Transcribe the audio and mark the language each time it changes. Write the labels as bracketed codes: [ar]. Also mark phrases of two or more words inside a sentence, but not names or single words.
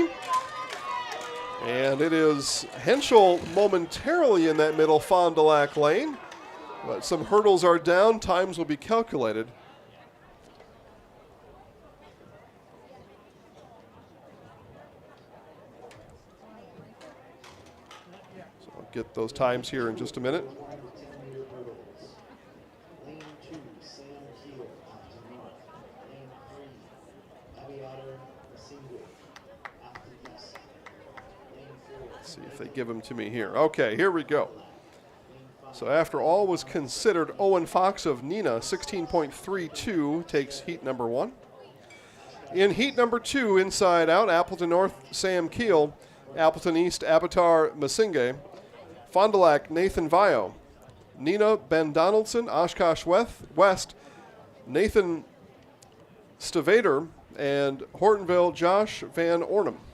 [en] And it is Henschel momentarily in that middle Fond du Lac lane. But some hurdles are down. Times will be calculated. Get those times here in just a minute. Lane 2, Sam Keel, Appleton North. Lane 3, Abiyatar Masingu, Appleton East. Lane 4. Let's see if they give them to me here. Okay, here we go. So after all was considered, Owen Fox of Nina, 16.32, takes heat number 1. In heat number 2, inside out, Appleton North, Sam Keel, Appleton East, Abiyatar Masingu, Fond du Lac, Nathan Vio, Nina Ben Donaldson, Oshkosh West, Nathan Stavader, and Hortonville Josh Van Ornum.